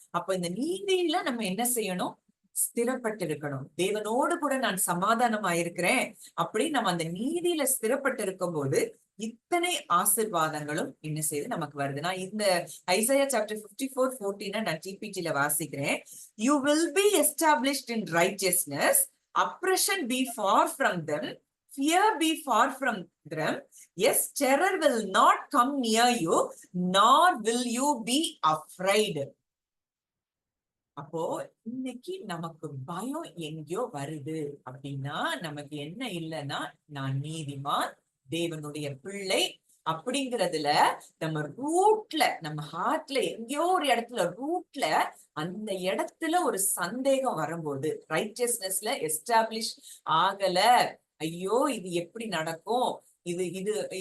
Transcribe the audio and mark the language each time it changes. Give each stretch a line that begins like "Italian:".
Tamil: அப்ப இந்த நீதியில நம்ம என்ன செய்யணும், ஸ்திரப்பட்டு இருக்கணும். தேவனோடு கூட நான் சமாதானமா இருக்கிறேன் அப்படி நம்ம அந்த நீதியில ஸ்திரப்பட்டு இருக்கும் போது இத்தனை ஆசீர்வாதங்களும் என்ன செய்து நமக்கு வருது. நான் இந்த ஐசாயா சாப்டர் 54:14 நான் டிபிடில வாசிக்கிறேன்.
English: You will be established in righteousness, oppression be far from them, fear be far from them, yes, terror will not come near you, nor will you be afraid.
Tamil: அப்போ இன்னைக்கு நமக்கு பயம் எங்கேயோ வருது அப்படின்னா நமக்கு என்ன இல்லைன்னா, நான் நீதிமான், தேவனுடைய பிள்ளை அப்படிங்கிறதுல நம்ம ரூட்ல, நம்ம ஹார்ட்ல எங்கேயோ ஒரு இடத்துல ரூட்ல அந்த இடத்துல ஒரு சந்தேகம் வரும்போது, ரைச்சியஸ்னஸ்ல எஸ்டாப்ளிஷ் ஆகல, ஐயோ இது எப்படி நடக்கும், இது இது